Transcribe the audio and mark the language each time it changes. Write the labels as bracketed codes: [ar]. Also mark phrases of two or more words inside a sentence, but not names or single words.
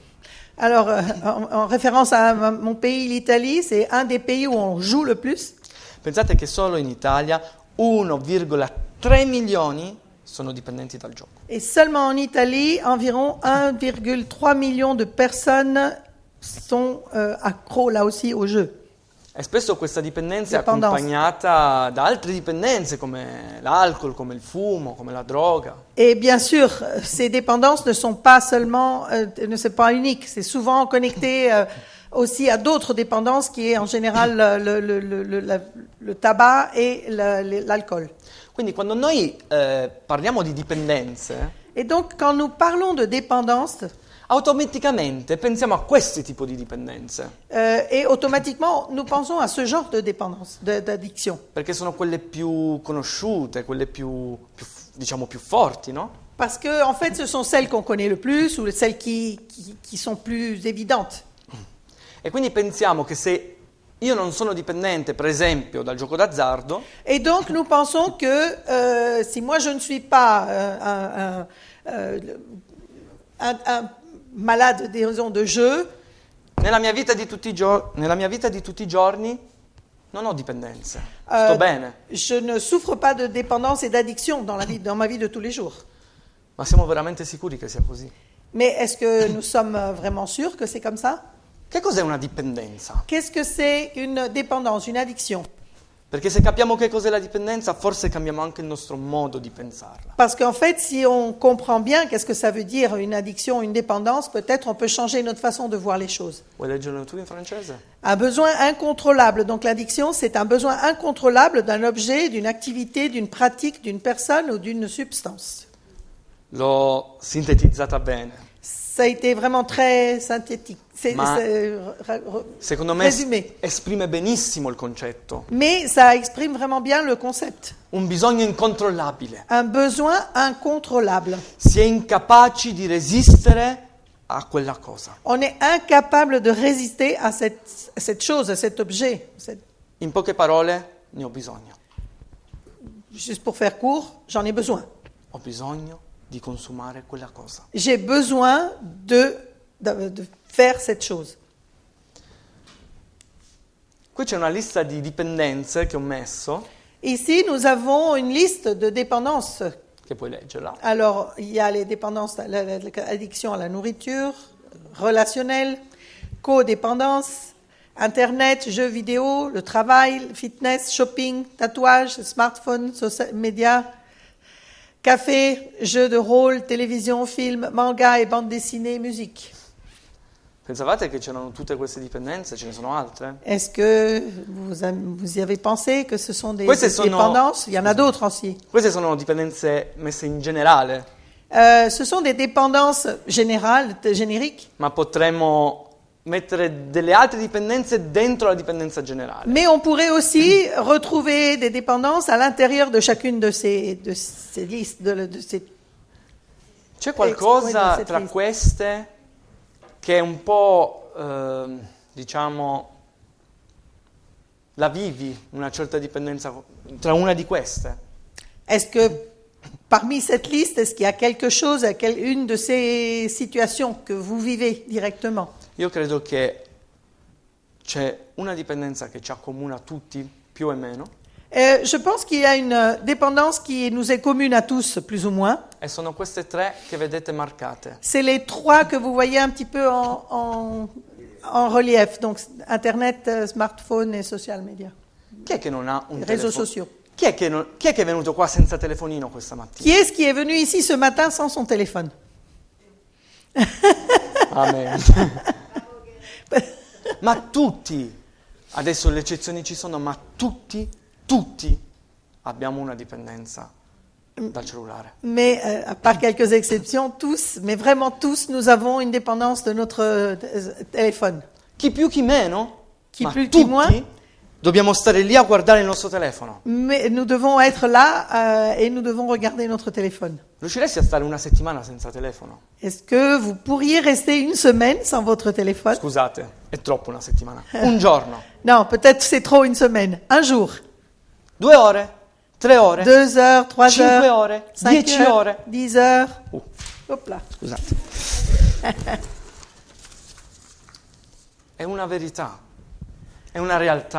[fr] Alors, en référence à mon pays, l'Italie, c'est un des pays où on joue le plus. [it] Pensate che solo in Italia 1,3 milioni sono dipendenti dal gioco. [fr] Et seulement en Italie, environ 1,3 million de personnes sont accros là aussi au jeu. [it] E spesso questa dipendenza è Dependance. accompagnata da altre dipendenze come l'alcol, come il fumo, come la droga. [fr] Et bien sûr, ces dépendances ne sont pas seulement, ne sont pas uniques. C'est souvent connecté aussi à d'autres dépendances, qui est en général le tabac et l'alcool. [it] Quindi quando noi parliamo di dipendenze, [fr] Et donc, quand nous parlons de dépendance, [it] automaticamente pensiamo a questi tipi di dipendenze, [fr] et automatiquement, nous pensons à ce genre de dépendance, d'addiction. [it] perché sono quelle più conosciute, quelle diciamo più forti, no? [fr] Parce que, en fait, ce sont celles qu'on connaît le plus ou celles qui sont plus évidentes. [it] E quindi pensiamo che se io non sono dipendente, per esempio, dal gioco d'azzardo, [fr] Et donc, nous pensons que si moi je ne suis pas un malade, disons, de jeu, [it] nella mia vita di tutti i giorni non ho dipendenze, sto bene. [fr] je ne souffre pas de dépendance et d'addiction dans ma vie de tous les jours. [it] Ma siamo veramente sicuri che sia così? [fr] Mais est-ce que nous sommes vraiment sûrs que c'est comme ça? [it] Che cos'è una dipendenza? [fr] Qu'est-ce que c'est une dépendance, une addiction? [it] Perché se capiamo che cos'è la dipendenza, forse cambiamo anche il nostro modo di pensarla. [fr] Parce qu'en fait, si on comprend bien qu'est-ce que ça veut dire une addiction, une dépendance, peut-être on peut changer notre façon de voir les choses. [it] Vuoi leggerlo tu in francese? [fr] Un besoin incontrôlable. Donc l'addiction, c'est un besoin incontrôlable d'un objet, d'une activité, d'une pratique, d'une personne ou d'une substance. [it] L'ho sintetizzata bene. [fr] Ça a été vraiment très synthétique. [it] Ma- Secondo me résumé. esprime benissimo il concetto. [fr] Mais ça exprime vraiment bien le concept. [it] Un bisogno incontrollabile. [fr] Un besoin incontrôlable. [it] Si è incapaci di resistere a quella cosa. [fr] On est incapable de résister à cette chose, à cet objet. [it] In poche parole, ne ho bisogno. [fr] Juste pour faire court, j'en ai besoin. [it] Ho bisogno di consumare quella cosa. [fr] J'ai besoin de faire cette chose. [it] Qui c'è una lista di dipendenze che ho messo, [fr] Ici, nous avons une liste de dépendances. [it] che puoi leggerla. [fr] Alors, il y a les dépendances, l'addiction à la nourriture, relationnelle, codépendance, Internet, jeux vidéo, le travail, fitness, shopping, tatouage, smartphone, [en] social media, [fr] café, jeux de rôle, télévision, film, manga et bande dessinée, musique. [it] Pensavate che c'erano tutte queste dipendenze? Ce ne sono altre? [fr] Est-ce que vous y avez pensé que ce sont des [it] Queste sono- [fr] dépendances? Il y en a d'autres aussi. [it] Queste sono dipendenze messe in generale, [fr] Ce sont des dépendances générales, génériques, [it] ma potremmo mettere delle altre dipendenze dentro la dipendenza generale. [fr] mais on pourrait aussi retrouver des dépendances à l'intérieur de chacune de ces listes, de ces. [it] C'è qualcosa Cette tra lista. queste che è un po', diciamo, la vivi, una certa dipendenza tra una di queste? [fr] Est-ce que parmi cette liste, est-ce qu'il y a quelque chose, une de ces situations que vous vivez directement? [it] Io credo che c'è una dipendenza che ci accomuna tutti, più o meno, [fr] Je pense qu'il y a une dépendance qui nous est commune à tous, plus ou moins. [it] e sono queste tre che vedete marcate. [fr] C'est les trois que vous voyez un petit peu en relief, donc Internet, smartphone et [en] social media, [it] Chi è che non ha un réseaux telefono? sociaux. Chi è che è venuto qua senza telefonino questa mattina? [fr] Qui est-ce qui est venu ici ce matin sans son téléphone? Amen. [it] Ma tutti, adesso le eccezioni ci sono, ma tutti abbiamo una dipendenza dal cellulare. [fr] Mais à part quelques exceptions, tous, mais vraiment tous, nous avons une dépendance de notre téléphone. [it] Chi più chi meno, Chi ma più, chi tutti moins. dobbiamo stare lì a guardare il nostro telefono. [fr] Mais nous devons être là et nous devons regarder notre téléphone. [it] Riusciresti a stare una settimana senza telefono? [fr] Est-ce que vous pourriez rester une semaine sans votre téléphone? [it] Scusate, è troppo una settimana. Un giorno, [fr] Non, peut-être c'est trop une semaine. Un jour. [it] 2 ore, 3 ore, [fr] 2 heures, 3 5 heures, [it] ore, 5 10 heures, ore. [fr] 10 heures. Hop là. [it] Scusate. È una verità, è una realtà.